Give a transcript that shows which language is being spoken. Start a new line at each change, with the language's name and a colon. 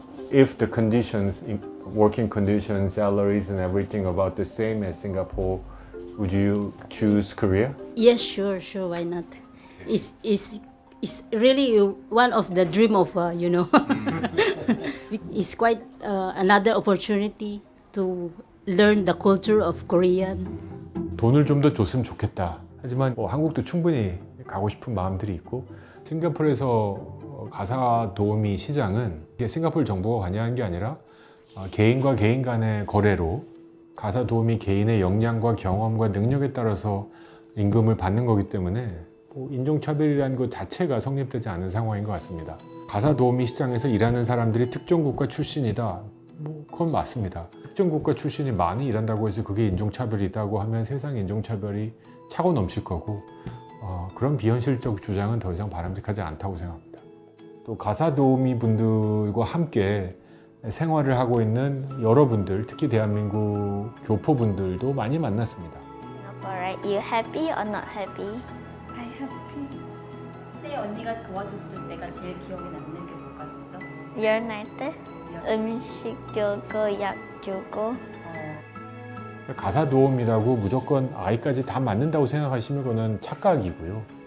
English: If the conditions, working conditions, salaries and everything about the same as Singapore, would you choose Korea? Yes, sure, why not? It's really one of the dream of, It's quite another opportunity to learn the culture of Korean.
Korean: 돈을 좀 더 줬으면 좋겠다. 하지만 한국도 충분히 가고 싶은 마음들이 있고 싱가포르에서 가사 도우미 시장은 이게 싱가포르 정부가 관여한 게 아니라 개인과 개인 간의 거래로 가사 도우미 개인의 역량과 경험과 능력에 따라서 임금을 받는 거기 때문에 인종차별이라는 것 자체가 성립되지 않은 상황인 것 같습니다. 가사 도우미 시장에서 일하는 사람들이 특정 국가 출신이다. 그건 맞습니다. 특정 국가 출신이 많이 일한다고 해서 그게 인종차별이다고 하면 세상 인종차별이 차고 넘칠 거고 그런 비현실적 주장은 더 이상 바람직하지 않다고 생각합니다. 또 가사 도우미 분들과 함께 생활을 하고 있는 여러분들, 특히 대한민국 교포분들도 많이 만났습니다.
English: Alright, you happy or not happy? I'm happy.
Korean: 그때 언니가 도와줬을 때가 제일 기억에 남는 게 뭐가 있어? 열날 때 음식 주고 약 주고. 가사 도우미라고 무조건 아이까지 다 맞는다고 생각하시면 그거는 착각이고요.